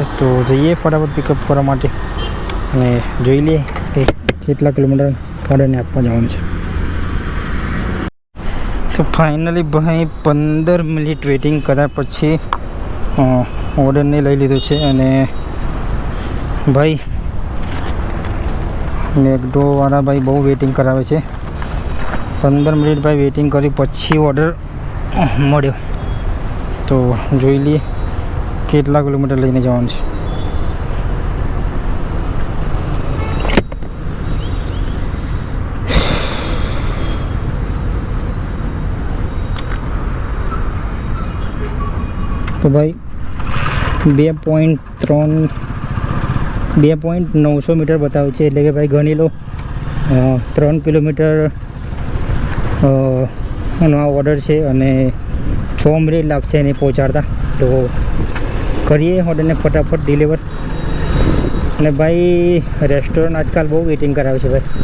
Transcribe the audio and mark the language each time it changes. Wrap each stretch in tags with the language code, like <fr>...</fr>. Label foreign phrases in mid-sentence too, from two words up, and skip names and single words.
<gu>તો જઈએ ફટાફટ પિકઅપ કરવા માટે અને જોઈ લઈએ કે કેટલા કિલોમીટર ભાડાને આપવા જવાનું છે। તો ફાઇનલી ભાઈ 15 મિનિટ વેઇટિંગ કર્યા પછી ઓર્ડરને લઈ લીધો છે। અને ભાઈ મેકડો વાળા ભાઈ બહુ વેઇટિંગ કરાવે છે। 15 મિનિટ ભાઈ વેઇટિંગ કરી પછી ઓર્ડર મળ્યો। તો જોઈ લઈએ કેટલા કિલોમીટર લઈને જવાનું છે। તો ભાઈ 2.900 મીટર બતાવે છે। એટલે કે ભાઈ ગણી લો 3 કિલોમીટર નો ઓર્ડર છે અને 6 મિનિટ લાગશે એને પહોંચાડતા। તો કરીએ ઓર્ડરને ફટાફટ ડિલિવર। અને ભાઈ રેસ્ટોરન્ટ આજકાલ બહુ વેઇટિંગ કરાવે છે ભાઈ।</gu>